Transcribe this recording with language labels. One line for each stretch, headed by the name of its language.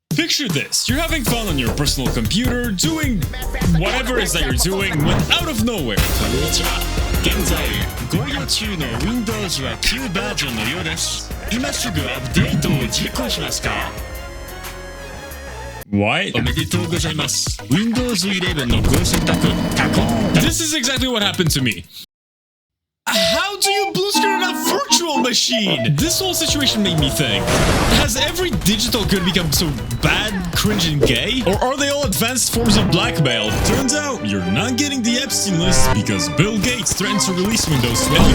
English: Picture this, you're having fun on your personal computer, doing whatever it is that you're doing, when out of nowhere.
Japanese: こんにちは。現在ご用中の Windows は旧バージョンのようです。今すぐアップデートを実行しますか？
English: What?
Japanese: おめでとうございます。Windows 11のご選択。
English: This is exactly what happened to me. How do you blue screen on a virtual machine? This whole situation made me think, has every digital good become so bad, cringe, and gay? Or are they all advanced forms of blackmail? Turns out, you're not getting the Epstein list because Bill Gates threatened to release Windows 12.